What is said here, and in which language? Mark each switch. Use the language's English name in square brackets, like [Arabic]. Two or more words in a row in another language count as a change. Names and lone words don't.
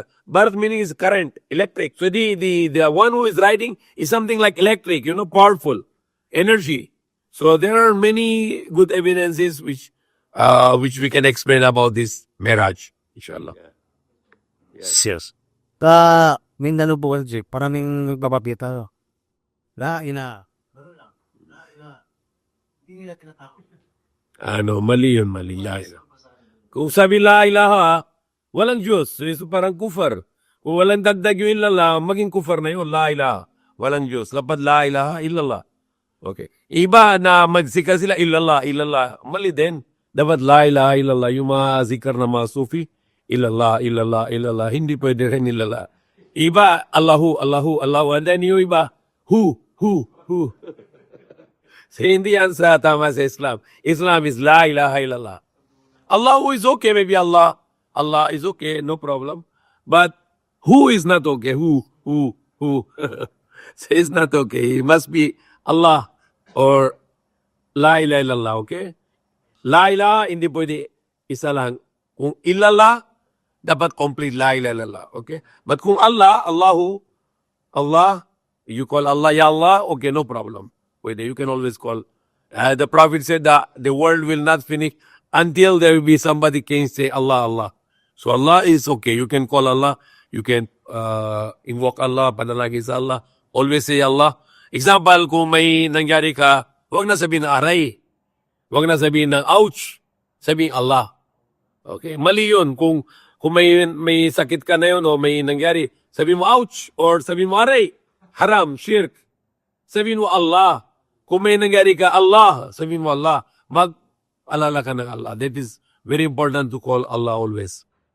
[English] Bark meaning is current, electric. So the one who is riding is something like electric, you know, powerful, energy. So there are many good evidences which we can explain about this Miraj, inshallah. Yes. [Filipino] Mindanao po kasi, paraming nagpapapita. La ina. Hindi nila tinatakot. Mali yun, mali. [Arabic] La ilaha. [Filipino] Kung sabi [Arabic] la ilaha, [Filipino] walang Diyos. So, parang kufar. Kung walang dagdag yung illallah, maging kufar na yun, [Arabic] la ilaha. [Filipino] Walang Diyos. Dapat [Arabic] la ilaha, illallah. [English] Okay. [Filipino] Iba na magsika sila, [Arabic] illallah, illallah. [Filipino] Mali din. Dapat [Arabic] la ilaha, illallah. [Filipino] Yung mga zikar na mga sufi, [Arabic] illallah, illallah, illallah. [Filipino] Hindi pwede rin illallah. Iba, [Arabic] Allahu, Allahu, Allahu. [English] And then [Filipino] yung iba, [English] who. [Filipino] So, hindi yan sa tama sa Islam. [English] Islam is [Arabic] la ilaha illallah. [English] Allahu is okay, maybe Allah is okay, no problem. But who is not okay? Who? So it's not okay. It must be Allah or [Arabic] la ilaha illallah, [English] okay? [Arabic] La ilaha, [Filipino] hindi pwede isa lang. Kung illallah, dapat complete [Arabic] la ilaha illallah, [English] okay? But kung Allah, Allahu, Allah, you call Allah, [Arabic] Ya Allah, [English] okay, no problem. Pwede, you can always call. The Prophet said that the world will not finish until there will be somebody can say Allah, Allah. So Allah is okay. You can call Allah. You can invoke Allah, [Filipino] panalangin sa Allah. [English] Always say Allah. Example, [Filipino] kung may nangyari ka, huwag na sabihin na aray. Huwag na sabihin ng ouch. Sabihin Allah. Okay? Mali yun. Kung may sakit ka na yun o may nangyari, sabihin mo ouch or sabihin mo aray. [Arabic] Haram, shirk. [Filipino] Sabihin mo Allah. Kung may nangyari ka, Allah. Sabihin mo Allah. Mag-alala ka ng Allah. [English] That is very important to call Allah always.